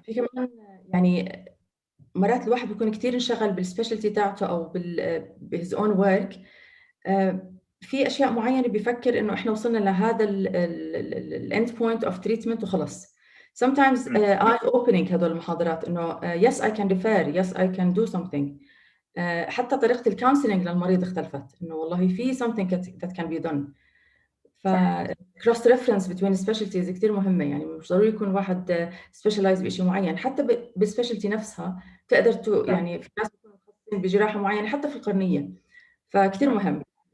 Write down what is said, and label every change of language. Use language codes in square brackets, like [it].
[ar] في كمان يعني مرات الواحد بيكون كثير انشغل بالسبيشالتي تاعته أو بهز اون ورك، في أشياء معينة بيفكر إنه إحنا وصلنا لهذا الاند بوينت اوف تريتمنت وخلص. [en] sometimes eye opening [ar] هدول المحاضرات، إنه [en] yes I can refer, yes I can do something. [ar] حتى طريقة الكونسلنج للمريض اختلفت، إنه والله في [en] something that can be done. [ar] ف [en] cross reference between specialties [ar] كتير مهمة، يعني مش ضروري يكون واحد specialize بشيء معين، حتى بالسبيشالتي نفسها تقدر يعني في ناس بيكونوا متخصصين بجراحة معينة حتى في القرنية، فكتير مهم.